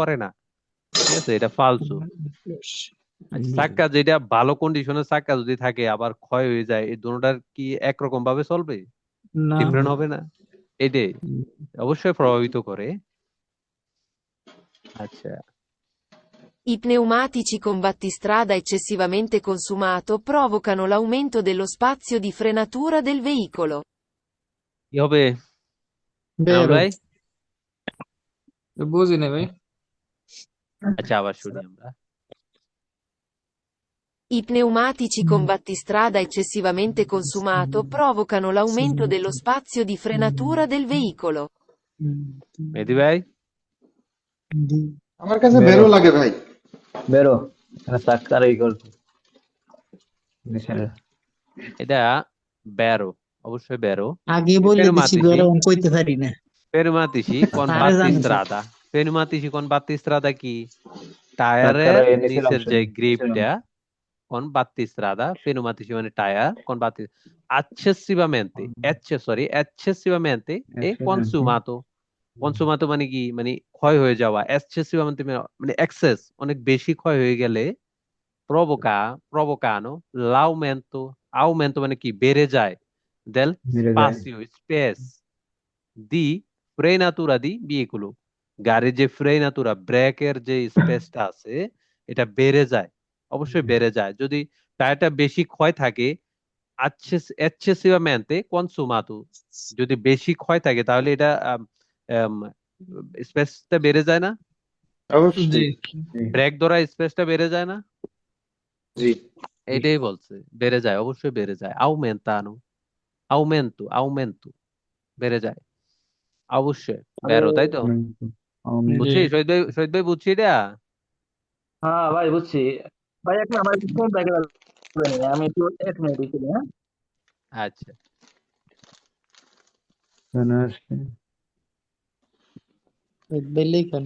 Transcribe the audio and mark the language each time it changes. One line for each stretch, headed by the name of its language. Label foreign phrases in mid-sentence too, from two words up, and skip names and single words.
Bangla: করে না, ঠিক আছে, এটা ফালতু। আচ্ছা, চাক্কা যেটা ভালো কন্ডিশনের চাক্কা যদি থাকে আবার ক্ষয় হয়ে যায়, এই দুটোটার কি একরকম ভাবে চলবে? না, ডিফারেন্ট হবে না? এটাই অবশ্যই প্রভাবিত করে। আচ্ছা,
Italian: I pneumatici con battistrada eccessivamente consumato provocano l'aumento dello spazio di frenatura del veicolo.
Bangla: কি হবে আনাল বেরো। ভাই? বুঝি না ভাই। আচ্ছা, আবার শুনি আমরা।
Italian: I pneumatici con battistrada eccessivamente consumato provocano l'aumento dello spazio di frenatura del veicolo.
Bangla: মেহেদি ভাই, আমার কাছে বেরো বেরো লাগে ভাই। বেরো, এখানে চাক্কার এই করছে নিচের। এটা ব্যারো, অবশ্যই ব্যারো। আগে বলে দিছি Pneumatici, বেরো, আমি কইতে পারি না।
Italian: pneumatici con
Bangla: তারে জানছে।
Italian: battistrada, pneumatici con battistrada কি?
Bangla: চাক্কার টায়ারের এই নিচের নিচের অংশ, যে নিচের গ্রিপটা, অংশ।
Italian: con battistrada, pneumatici
Bangla: মানে টায়ার,
Italian: con accessivamente, eccessivamente e consumato, consumato
Bangla: মানে কি, মানে ক্ষয় হয়ে যাওয়া, eccessivamente মানে এক্সেস, অনেক বেশি ক্ষয় হয়ে গেলে,
Italian: provocano aumento
Bangla: মানে কি, বেড়ে যায়, del বেড়ে যায়।
Italian: spazio, space di frenatura di veicolo,
Bangla: গাড়ির যে ফ্রেনাতুরা, ব্রেকের যে স্পেসটা আছে, এটা বেড়ে যায়, অবশ্যই বেড়ে যায় যদি টায়ারটা বেশি ক্ষয় থাকে।
Italian: eccessivamente consumato,
Bangla: যদি বেশি ক্ষয় থাকে তাহলে এটা স্পেসটা বেড়ে যায় না, জি অবশ্যই। ব্রেক ধরা স্পেসটা বেড়ে যায় না, জি। এটাই বলছে, বেড়ে যায়, অবশ্যই বেড়ে যায়।
Italian: aumentano, aumento
Bangla: বেড়ে যায়, অবশ্যই আরে বেরো, তাই তো? জি বুঝছি শহীদ ভাই, শহীদ ভাই বুঝছি এটা। হ্যাঁ ভাই বুঝছি। ভাই এক না আমার একটু ফোন দেখে আমি একটু 1 মিনিট দিচ্ছি হ্যাঁ। আচ্ছা, বেলেই কেন?